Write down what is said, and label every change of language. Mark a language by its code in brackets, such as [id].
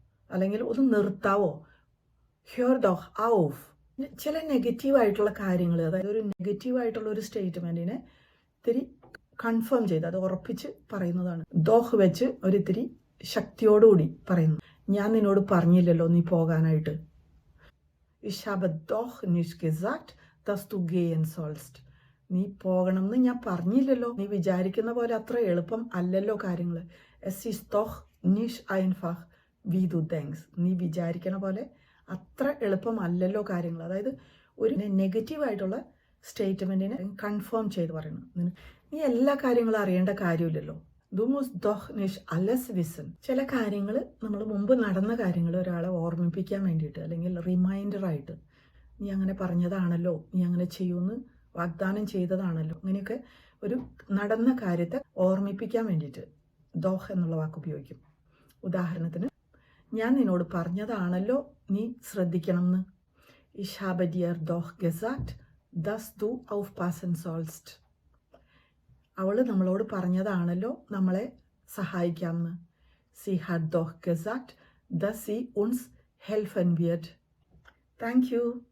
[ml] അല്ലെങ്കിൽ ഒന്ന് നിർത്താവോ, [de] ഹ്യോർ ദോഹ് ഔഫ്. [ml] ചില നെഗറ്റീവായിട്ടുള്ള കാര്യങ്ങൾ, അതായത് ഒരു നെഗറ്റീവായിട്ടുള്ള ഒരു സ്റ്റേറ്റ്മെൻറ്റിനെ ഇത്തിരി കൺഫേം ചെയ്ത്, അത് ഉറപ്പിച്ച് പറയുന്നതാണ്. ദോഹ് വെച്ച് ഒരിത്തിരി ശക്തിയോടുകൂടി പറയുന്നു. ഞാൻ നിന്നോട് പറഞ്ഞില്ലല്ലോ നീ പോകാനായിട്ട്. [de] Ich habe doch nicht gesagt, dass du gehen sollst. [ml] നീ പോകണമെന്ന് ഞാൻ പറഞ്ഞില്ലല്ലോ. നീ വിചാരിക്കുന്ന പോലെ അത്ര എളുപ്പം അല്ലല്ലോ കാര്യങ്ങൾ. [de] Es ist doch nicht einfach, wie du denkst. [ml] നീ വിചാരിക്കണ പോലെ അത്ര എളുപ്പം അല്ലല്ലോ കാര്യങ്ങൾ. അതായത് ഒരു നെഗറ്റീവായിട്ടുള്ള സ്റ്റേറ്റ്മെൻറ്റിനെ കൺഫേം ചെയ്ത് പറയണം. നീ എല്ലാ കാര്യങ്ങളും അറിയേണ്ട കാര്യമില്ലല്ലോ. [de] Du musst doch nicht alles wissen. [ml] ചില കാര്യങ്ങൾ നമ്മൾ മുമ്പ് നടന്ന കാര്യങ്ങൾ ഒരാളെ ഓർമ്മിപ്പിക്കാൻ വേണ്ടിയിട്ട് അല്ലെങ്കിൽ റിമൈൻഡറായിട്ട് നീ അങ്ങനെ പറഞ്ഞതാണല്ലോ, നീ അങ്ങനെ ചെയ്യുമെന്ന് വാഗ്ദാനം ചെയ്തതാണല്ലോ, അങ്ങനെയൊക്കെ ഒരു നടന്ന കാര്യത്തെ ഓർമ്മിപ്പിക്കാൻ വേണ്ടിയിട്ട് ദോഹ് എന്നുള്ള വാക്ക് ഉപയോഗിക്കും. ഉദാഹരണത്തിന്, ഞാൻ നിന്നോട് പറഞ്ഞതാണല്ലോ നീ ശ്രദ്ധിക്കണം എന്ന്. [de] Ich habe dir doch gesagt, dass du aufpassen sollst. [ml] അവൾ നമ്മളോട് പറഞ്ഞതാണല്ലോ നമ്മളെ സഹായിക്കാമെന്ന്. [de] Sie hat doch gesagt, dass sie uns helfen wird. [en] Thank you.